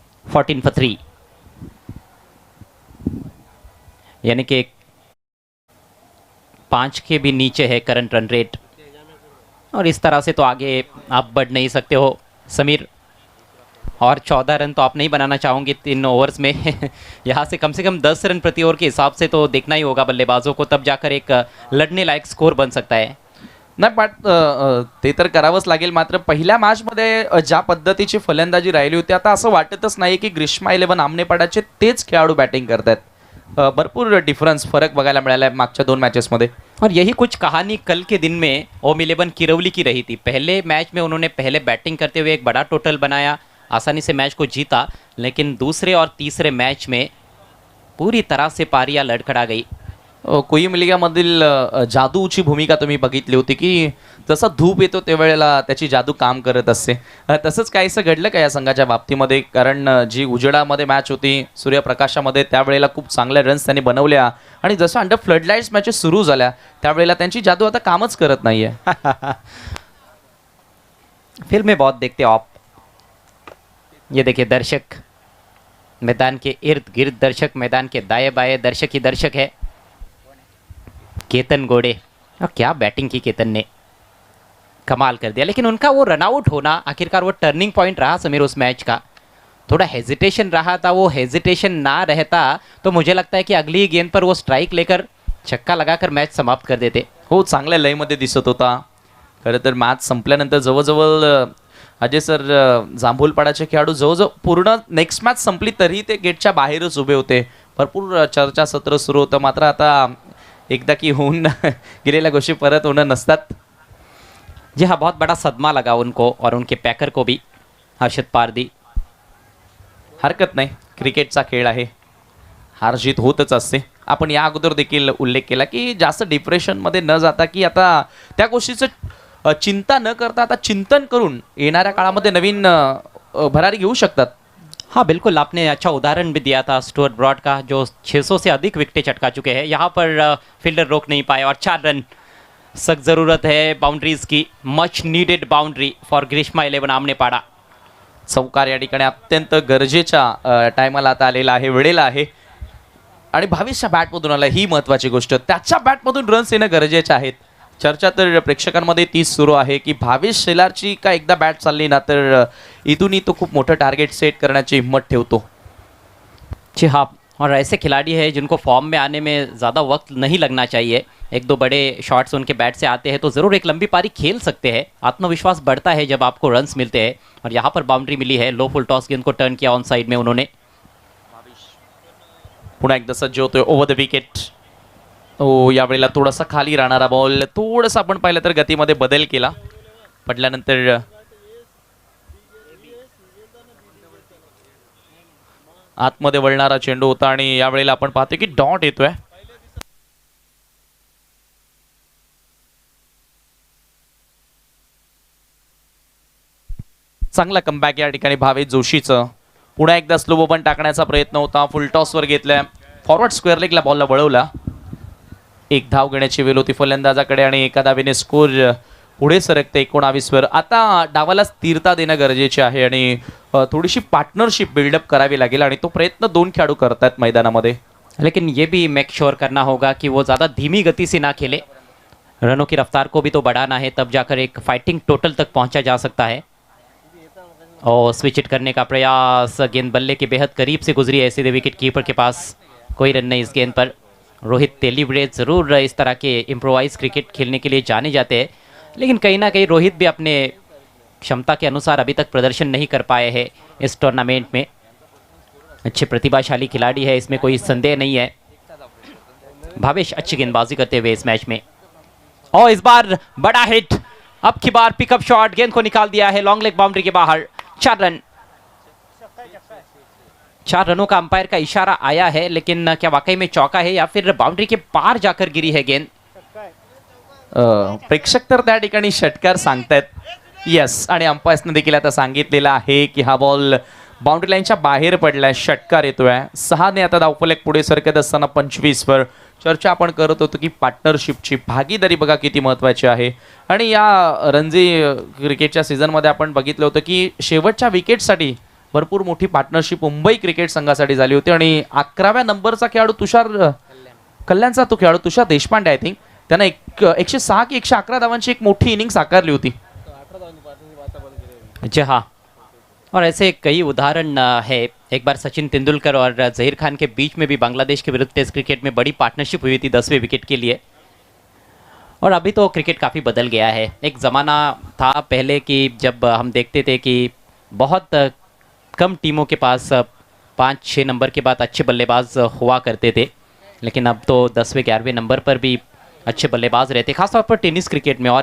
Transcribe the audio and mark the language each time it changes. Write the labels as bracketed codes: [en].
[hi] 14 for 3, यानी कि 5 के भी नीचे है करंट रन रेट, और इस तरह से तो आगे आप बढ़ नहीं सकते हो समीर। और 14 रन तो आप नहीं बनाना चाहोगे 3 ओवर्स में। यहाँ से कम 10 रन प्रति ओवर के हिसाब से तो देखना ही होगा बल्लेबाजों को, तब जाकर एक लढणे लायक स्कोर बन सकता है। [mr] नाही, पण ते तर करावंच लागेल. मात्र पहिल्या मॅचमध्ये ज्या पद्धतीची फलंदाजी राहिली होती, आता असं वाटतच नाही की ग्रीष्मा 11 आमनेपाडाचे तेच खेळाडू बॅटिंग करतात. भरपूर डिफरन्स, फरक बघायला मिळाला आहे मागच्या 2 मॅचेसमध्ये. [hi] और यही कुछ कहानी कल के दिन में ओम 11 किरौली की रही थी। पहले मैच में उन्होंने पहले बैटिंग करते हुए एक बड़ा टोटल बनाया, आसानी से मैच को जीता, लेकिन दूसरे और तीसरे मैच में पूरी तरह से पारियां लड़खड़ा गई। [mr] कोई मिलिगामधील जादूची भूमिका तुम्ही बघितली होती की जसा धूप येतो त्यावेळेला त्याची जादू काम करत असते. तसंच काहीसं घडलं का या संघाच्या बाबतीमध्ये? कारण जी उजेडामध्ये मॅच होती, सूर्यप्रकाशामध्ये, त्यावेळेला खूप चांगल्या रन्स त्यांनी बनवल्या, आणि जसं अंडर फ्लडलाईट्स मॅचेस सुरू झाल्या त्यावेळेला त्यांची जादू आता कामच करत नाहीये. [hi] फिल्में बहुत देखते हो आप। ये देखिए दर्शक मैदान के इर्द गिर्द, दर्शक मैदान के दाएं बाएं, दर्शक ही दर्शक है। केतन गोड़े, और क्या बैटिंग की केतन ने, कमाल कर दिया। लेकिन उनका वो रनआउट होना आखिरकार वो टर्निंग पॉइंट रहा समीर उस मैच का। थोड़ा हेजिटेशन रहा था, वो हेजिटेशन ना रहता तो मुझे लगता है कि अगली ही गेंद पर वो स्ट्राइक लेकर छक्का लगाकर मैच समाप्त कर देते। [mr] हो, चांगल्या लयमध्ये दिसत होता. खरं तर मॅच संपल्यानंतर जवळजवळ अजय सर, जांभूलपाडाचे खेळाडू जवळजवळ पूर्ण नेक्स्ट मॅच संपली तरी ते गेटच्या बाहेरच उभे होते. भरपूर चर्चासत्र सुरू होतं. मात्र आता एकदा की होऊन गेलेल्या गोष्टी परत होणं नसतात. [hi] जी हाँ, बहुत बड़ा सदमा लगा उनको और उनके पैकर को भी, हर्षद पारदी। [mr] हरकत नाही, क्रिकेटचा खेळ आहे, हार जीत होतच असते. आपण या अगोदर देखील उल्लेख केला की जास्त डिप्रेशनमध्ये न जाता की आता त्या गोष्टीचं चिंता न करता आता चिंतन करून येणाऱ्या काळामध्ये नवीन भरारी घेऊ शकतात. [hi] हाँ बिल्कुल, आपने अच्छा उदाहरण भी दिया था स्टुअर्ट ब्रॉड का, जो 600 से अधिक विकेटें चटका चुके हैं। यहाँ पर फील्डर रोक नहीं पाए और 4 रन। सख्त ज़रूरत है बाउंड्रीज की, [en] Much needed boundary for ग्रीष्मा 11 आमनेपाडा। [hi] चौकार या ठिकाणी अत्यंत गरजेच्या टायमाला आता आलेला आहे, वेळेला आहे, आणि भावेशच्या बॅटमधून आला, ही महत्त्वाची गोष्ट. त्याच्या बॅटमधून रन्स येणं गरजेचे आहेत. चर्चा तर प्रेक्षकांमध्ये तीच सुरू आहे की भावेश शेलारची का एकदा बॅट चालली ना तर इथूनही तो खूप मोठं टार्गेट सेट करण्याची हिम्मत ठेवतो. जी हाँ, और ऐसे खिलाड़ी हैं जिनको फॉर्म में आने में ज़्यादा वक्त नहीं लगना चाहिए। 1-2 बड़े शॉट्स उनके बैट से आते हैं तो ज़रूर एक लंबी पारी खेल सकते हैं। आत्मविश्वास बढ़ता है जब आपको रन्स मिलते हैं, और यहाँ पर बाउंड्री मिली है। लो फुल टॉस गेंद को टर्न किया ऑन साइड में उन्होंने। [mr] पुन्हा एकदा सज्ज होतोय ओव्हर द विकेट. हो, यावेळेला थोडासा खाली राहणारा बॉल, थोडंसं आपण पाहिलं तर गतीमध्ये बदल केला. पडल्यानंतर आतमध्ये वळणारा चेंडू होता, आणि यावेळेला आपण पाहतो की डॉट येतोय. चांगला कमबॅक या ठिकाणी भावेश जोशीचं. पुन्हा एकदा स्लो बॉबन टाकण्याचा प्रयत्न होता, फुल टॉसवर घेतलाय, फॉरवर्ड स्क्वेअर लेगला बॉलला वळवला. एक धाव घेण्याची वेळ होती फलंदाजाकडे, आणि एका धावेने स्कोर पुढे सरकते 19 वर. आता डावाला स्थिरता देणं गरजेचे आहे, आणि थोडीशी पार्टनरशिप बिल्डअप करावी लागेल, आणि तो प्रयत्न 2 खेळाडू करतात मैदानामध्ये. [hi] लेकिन ये भी मेक श्योर करना होगा कि वो ज़्यादा धीमी गति से ना खेले। रनों की रफ्तार को भी तो बढ़ाना है, तब जाकर एक फाइटिंग टोटल तक पहुंचा जा सकता है। और स्विच इट करने का प्रयास, गेंद बल्ले के बेहद करीब से गुजरी, ऐसे विकेट कीपर के पास कोई रन नहीं इस गेंद पर। रोहित तेलीब्रे ज़रूर इस तरह के इम्प्रोवाइज क्रिकेट खेलने के लिए जाने जाते हैं, लेकिन कहीं ना कहीं रोहित भी अपने क्षमता के अनुसार अभी तक प्रदर्शन नहीं कर पाए हैं इस टूर्नामेंट में। अच्छे प्रतिभाशाली खिलाड़ी है, इसमें कोई संदेह नहीं है। भावेश अच्छी गेंदबाजी करते हुए इस मैच में, और इस बार बड़ा हिट, अब की बार पिकअप शॉट, गेंद को निकाल दिया है लॉन्ग लेग बाउंड्री के बाहर। 4 रन, 4 रनों का अंपायर का इशारा आया है, लेकिन क्या वाकई में चौका है या फिर बाउंड्री के पार जाकर गिरी है गेंद? [mr] प्रेक्षक तर त्या ठिकाणी षटकार सांगतायत येस, आणि अंपायर्सने देखील आता सांगितलेलं आहे की हा बॉल बाउंड्री लाईनच्या बाहेर पडलाय, षटकार येतोय। 6 ने आता धावफलक पुढे सरकत असताना 25 वर चर्चा आपण करत होतो की पार्टनरशिपची भागीदारी बघा किती महत्त्वाची आहे। आणि या रणजी क्रिकेटच्या सीझनमध्ये आपण बघितलं होतं की शेवटच्या विकेटसाठी भरपूर मोठी पार्टनरशिप मुंबई क्रिकेट संघासाठी झाली होती, आणि 11व्या नंबरचा खेळाडू तुषार कल्याणचा तो खेळाडू तुषार देशपांडे [en] I think, [mr] त्यानं 106 की 111 धावांची एक मोठी इनिंग साकारली होती। [hi] जी हाँ, और ऐसे कई उदाहरण है। एक बार सचिन तेंदुलकर और जहीर खान के बीच में भी बांग्लादेश के विरुद्ध टेस्ट क्रिकेट में बड़ी पार्टनरशिप हुई थी 10वें विकेट के लिए। और अभी तो क्रिकेट काफ़ी बदल गया है। एक ज़माना था पहले कि जब हम देखते थे कि बहुत कम टीमों के पास 5-6 नंबर के बाद अच्छे बल्लेबाज हुआ करते थे, लेकिन अब तो 10वें 11वें नंबर पर भी अच्छे बल्लेबाज रहते, खासतौर पर टेनिस क्रिकेट में।